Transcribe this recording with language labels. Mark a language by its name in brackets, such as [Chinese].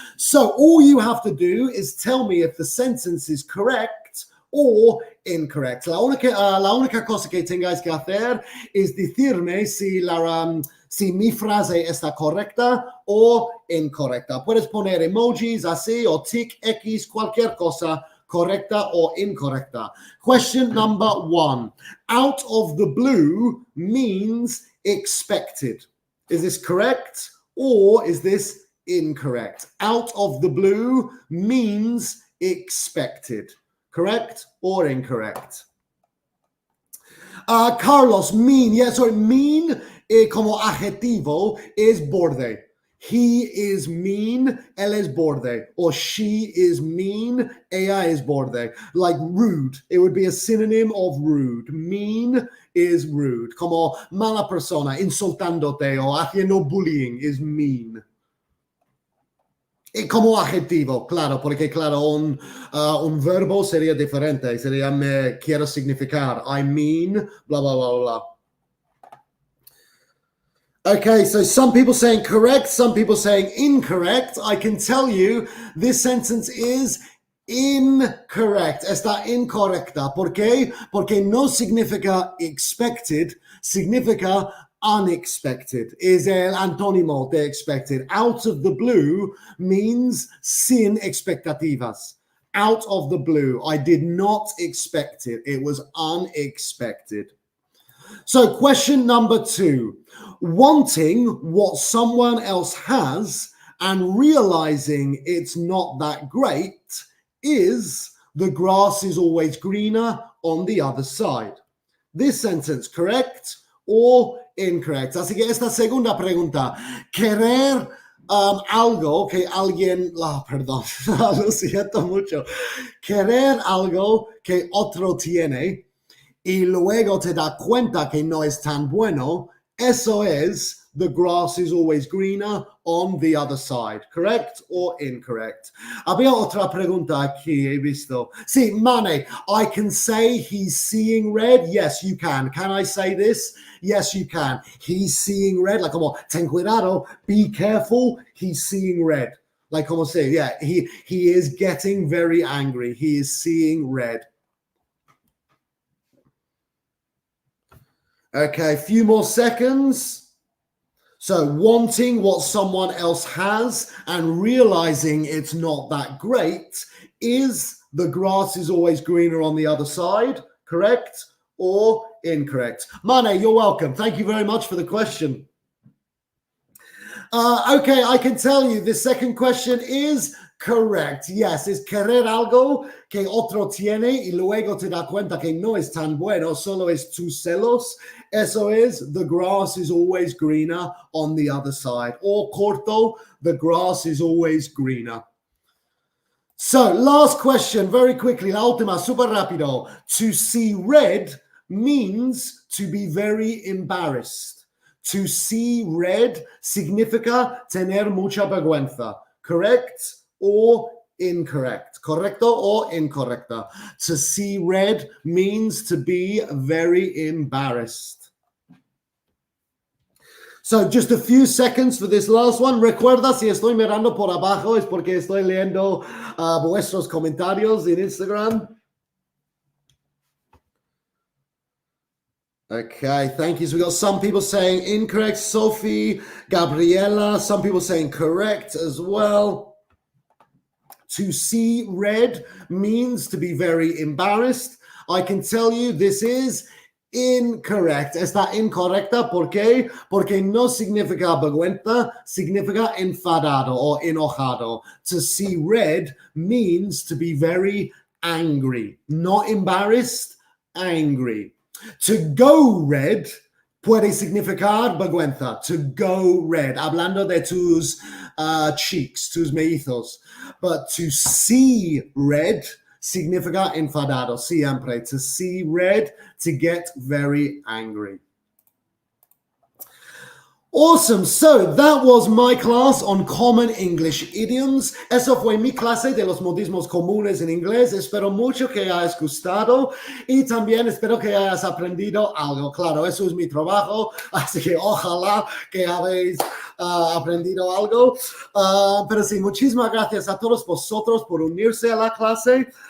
[English] So, all you have to do is tell me if the sentence is correct or incorrect. [Spanish] La única cosa que tengáis que hacer es decirme si mi frase está correcta o incorrecta. Puedes poner emojis así o tic, X, cualquier cosa, correcta o incorrecta. [English] Question number 1. Out of the blue means expected. Is this correct or is this incorrect? Out of the blue means expected. Correct or incorrect? Carlos, mean. Yeah, sorry, [Spanish] mean como adjetivo es borde. [English] He is mean, [Spanish] él es borde. [English] Or she is mean, [Spanish] ella es borde. [English] Like rude, it would be a synonym of rude. Mean is rude. [Spanish] Como mala persona, insultándote o haciendo bullying [English] is mean. [Spanish] Y como adjetivo, claro, porque claro, un verbo sería diferente, sería me quiero significar, [English] I mean, blah, blah, blah, blah. Okay, so some people saying correct, some people saying incorrect. I can tell you this sentence is incorrect. [Spanish] Está incorrecta. ¿Por qué? Porque no significa expected, significa unexpected. [English] Is [Spanish] el antónimo de [English] expected. Out of the blue means [Spanish] sin expectativas. [English] Out of the blue. I did not expect it. It was unexpected. So question number 2. Wanting what someone else has and realizing it's not that great is the grass is always greener on the other side. This sentence, correct or incorrect? [Spanish] Así que esta segunda pregunta, querer algo que alguien, perdón, lo siento mucho, querer algo que otro tiene y luego te da cuenta que no es tan bueno, eso es [English] the grass is always greener on the other side. Correct or incorrect? [Spanish] Había otra pregunta aquí, he visto. Sí, [English] Mane, I can say he's seeing red. Yes, you can. Can I say this? Yes, you can. He's seeing red. Like, [Spanish] como, ten cuidado, [English] be careful, he's seeing red. Like, como say, yeah, he is getting very angry. He is seeing red. Okay, a few more seconds. So wanting what someone else has and realizing it's not that great is the grass is always greener on the other side. Correct or incorrect? Mane, you're welcome. Thank you very much for the question. Okay, I can tell you the second question is correct. [Spanish] Yes, es querer algo que otro tiene y luego te da cuenta que no es tan bueno, solo es tus celos. Eso es, [English] the grass is always greener on the other side. Or corto, the grass is always greener. So, last question, very quickly, [Spanish] la última, super rápido. [English] To see red means to be very embarrassed. To see red [Spanish] significa tener mucha vergüenza. [English] Correct or incorrect? [Spanish] Correcto or incorrecta? [English] To see red means to be very embarrassed. So just a few seconds for this last one. [Spanish] Recuerda, si estoy mirando por abajo es porque estoy leyendo vuestros comentarios en Instagram. [English] Okay, thank you. So we got some people saying incorrect, Sophie, Gabriela, some people saying correct as well. To see red means to be very embarrassed. I can tell you this is incorrect. [Spanish] Está incorrecta. ¿Por qué? Porque no significa vergüenza, significa enfadado or enojado. [English] To see red means to be very angry. Not embarrassed, angry. To go red [Spanish] puede significar vergüenza. [English] To go red. [Spanish] Hablando de tus [English] cheeks, [Spanish] tus mellizos. [English] But to see red [Spanish] significa enfadado, siempre. [English] To see red, to get very angry. Awesome. So that was my class on common English idioms. [Spanish] Eso fue mi clase de los modismos comunes en inglés. Espero mucho que hayas gustado y también espero que hayas aprendido algo. Claro, eso es mi trabajo, así que ojalá que habéis aprendido algo. Pero sí, muchísimas gracias a todos vosotros por unirse a la clase.